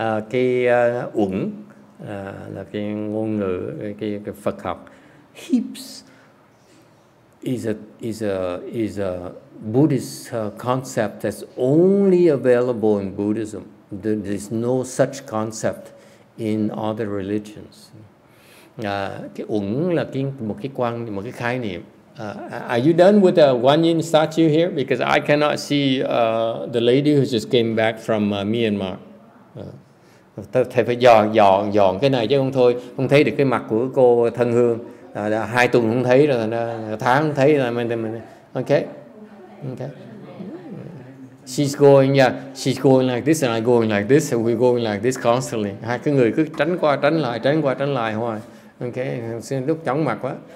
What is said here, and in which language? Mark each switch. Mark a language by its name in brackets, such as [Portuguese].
[Vietnamese] Cái uẩn là cái ngôn ngữ, cái Phật học. [English] Heaps is a Buddhist concept that's only available in Buddhism. There's no such concept in other religions. [Vietnamese] Cái uẩn là một cái khái niệm. [English] Are you done with the Guan Yin statue here? Because I cannot see the lady who just came back from Myanmar. [Vietnamese] Thầy phải dọn cái này chứ không thấy được cái mặt của cô thân hương. 2 tuần không thấy rồi, tháng không thấy rồi. [English] Okay. She's going like this and I'm going like this and we're going like this constantly. [Vietnamese] 2 cái người cứ tránh qua tránh lại hoài. Okay, xin lúc chóng mặt quá.